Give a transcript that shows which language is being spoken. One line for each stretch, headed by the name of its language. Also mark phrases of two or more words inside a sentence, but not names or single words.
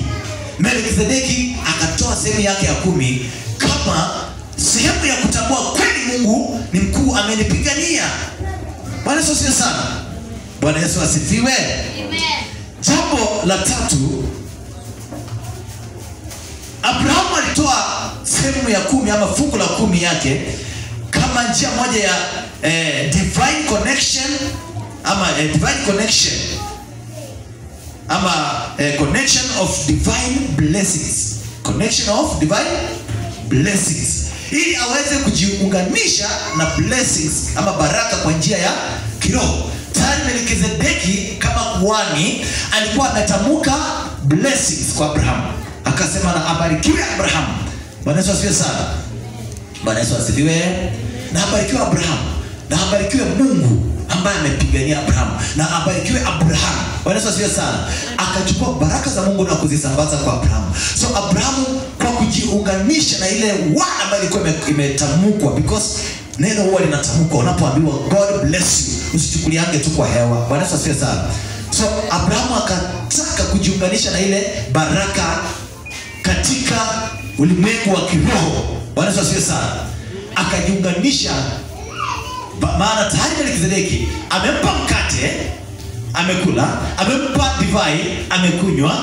Swahili: Melkizedeki akatoa sehemu yake ya 10 kama sehemu ya kutambua kweli Mungu ni mkuu, amenipigania. Bwana Yesu asifiwe sana. Bwana Yesu asifiwe. Amen. Jambo la tatu, Abraham alitoa sehemu ya 10 ama fungu la 10 yake kama njia moja ya
English: divine connection
Swahili: ama
English: divine connection
Swahili: ama
English: connection of divine blessings.
Swahili: Connection of divine blessings, ili aweze kujiunganisha na blessings ama baraka kwa njia ya kiroho. Tayari Melkizedeki kama kuhani alikuwa ametamka blessings kwa Abraham, akasema na abarikiwe Abraham. Bwana Yesu asifiwe sana. Bwana Yesu asifiwe. Na abarikiwe Abraham, na abarikiwe Mungu ambaye amepigania Abraham, na abarikiwe Abraham. Bwana Yesu asifiwe sana. Akachukua baraka za Mungu na kuzisambaza kwa Abraham. So Abraham kwa kujiunganisha na ile word ambayo ilikuwa imetamkwa, because neno huwa linatamkwa unapoambiwa
English: God bless you,
Swahili: usichukuliange tu kwa hewa. Bwana Yesu asifiwe sana. So Abraham akataka kujiunganisha na ile baraka katika ulimwengu wa kiroho. Bwana Yesu asifiwe sana. Akajiunganisha, maana tayari Melkizedeki amempa mkate, amekula, amempa divai, amekunywa.